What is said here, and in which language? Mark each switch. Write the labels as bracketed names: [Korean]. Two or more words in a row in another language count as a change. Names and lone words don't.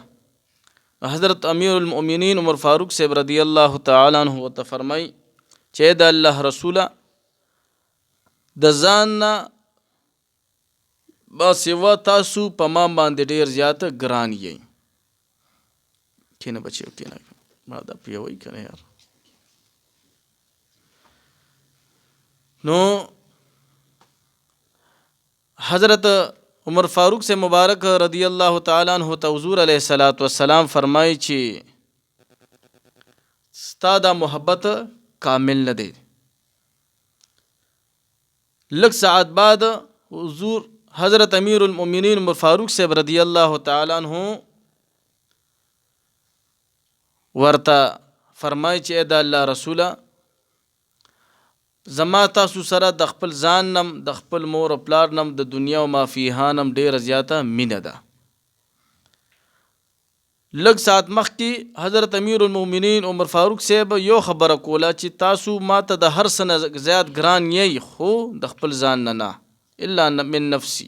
[Pashto] حضرت امیر المؤمنین عمر فاروق صاحب [Arabic] رضی الله تعالی عنہ [Pashto] ته فرمایي چې د الله رسوله د ځان نه با سوا تاسو په ما باندې ډیر زیات ګران یې. کینه بچیو کینه ما دا پیوي کنه یار. نو حضرت عمر فاروق سے مبارک [Arabic] رضی اللہ تعالیٰ عنہ [Pashto] ته حضور [Arabic] علیہ الصلوۃ والسلام [Pashto] فرمایي چې ستا دا محبت کامل نه دی. لږ ساعت بعد حضور حضرت امیر المؤمنین عمر فاروق صاحب [Arabic] رضی اللہ تعالیٰ عنہ [Pashto] ورته فرمایي چې دا الله رسوله زما تاسو سره د خپل ځان نم، د خپل مور او پلار نم، د دنیا او ما فیها نم ډیره زیاته مینه ده. لږ ساعت مخکې حضرت امیر المؤمنین عمر فاروق صاحب یو خبره کوله چې تاسو ما ته د هر څه نه زیات ګران یې، خو د خپل ځان نه [Arabic] الا من نفسی.